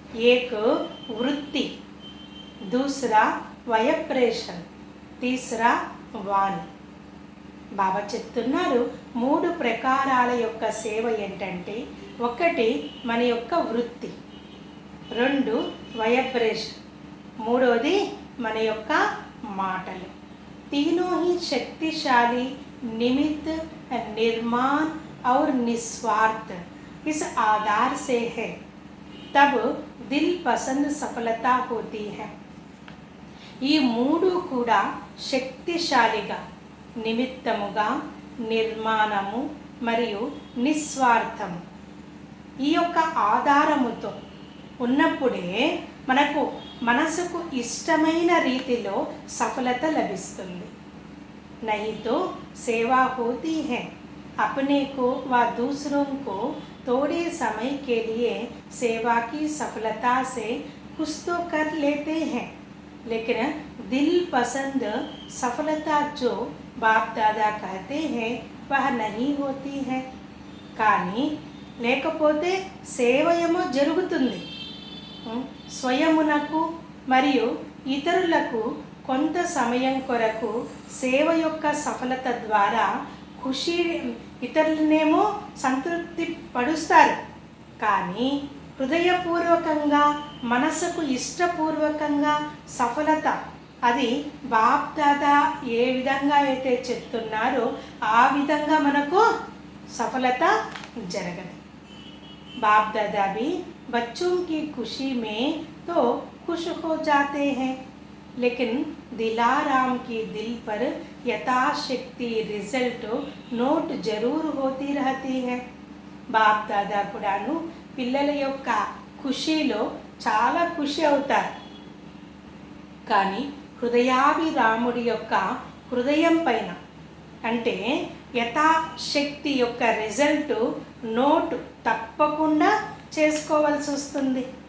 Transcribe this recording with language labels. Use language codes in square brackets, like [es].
[hi] ఏక్ వృత్తి, దూసరా వయప్రేషన్, తీసరా వాణి. [te] బాబా చెప్తున్నారు 3 ప్రకారాల యొక్క సేవ ఏంటంటే, 1 మన యొక్క వృత్తి, 2 వైబ్రేషన్, 3వది మన యొక్క మాటలు. [hi] तीनों ही शक्तिशाली निमित्त निर्माण और निस्वार्थ इस आधार से है, तब दिल पसंद सफलता होती है. [te] ఈ 3 కూడా శక్తిశాలిగా, నిమిత్తముగా, నిర్మాణము మరియు నిస్వార్థము ఈ యొక్క ఆధారముతో ఉన్నప్పుడే మనసుకు ఇష్టమైన రీతిలో సఫలత లభిస్తుంది. [hi] नहीं तो सेवा होती है, अपने को व दूसरों को थोड़े समय के लिए सेवा की सफलता से कुछ तो कर लेते हैं, लेकिन दिल पसंद सफलता जो बाप दादा कहते हैं वह नहीं होती है. [te] కానీ లేకపోతే సేవ ఏమో జరుగుతుంది. స్వయమునకు మరియు ఇతరులకు కొంత సమయం కొరకు సేవ యొక్క సఫలత ద్వారా ఖుషి, ఇతరులనేమో సంతృప్తి పడుస్తారు. కానీ హృదయపూర్వకంగా, మనసుకు ఇష్టపూర్వకంగా సఫలత, అది బాప్ దాదా ఏ విధంగా అయితే చెప్తున్నారో ఆ విధంగా మనకు సఫలత జరగదు. [hi] बाप दादा भी बच्चों की खुशी में तो खुश हो जाते हैं, लेकिन दिलाराम की दिल पर यथाशक्ति रिजल्ट नोट जरूर होती रहती है. [te] बाप दादा కూడాను పిల్లల యొక్క ఖుషీలో చాలా ఖుషి అవుతారు. కానీ హృదయాభిరాముడి యొక్క హృదయం పైన, అంటే యథాశక్తి యొక్క రిజల్ట్ నోట్ తప్పకుండా చేసుకోవాల్సి వస్తుంది.